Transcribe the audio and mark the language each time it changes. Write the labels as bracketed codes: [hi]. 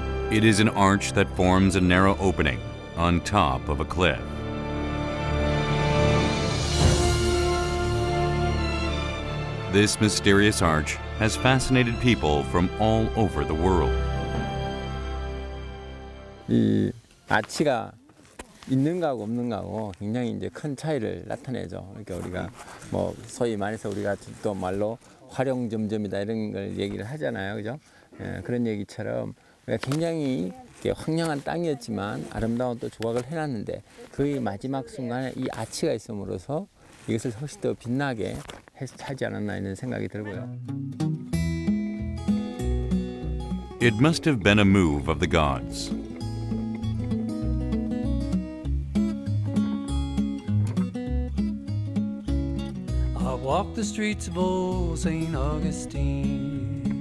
[en] It is an arch that forms a narrow opening on top of a cliff. This mysterious arch has fascinated people from all over the world. [ko] 이 아치가 있는 거하고 없는 거하고 굉장히 이제 큰 차이를 나타내죠. 그러니까 우리가 뭐 소위 말해서 우리가 또 말로 활용점점이다 이런 걸 얘기를 하잖아요, 그죠? 예, 그런 얘기처럼 우리가 굉장히 황량한 땅이었지만 아름다운 또 조각을 해놨는데 그 마지막 순간에 이 아치가 있음으로써 이것을 훨씬 더 빛나게 하지 않았나 이런 생각이 들고요. [en] It must have been a move of the gods. Walk the streets of old St. Augustine.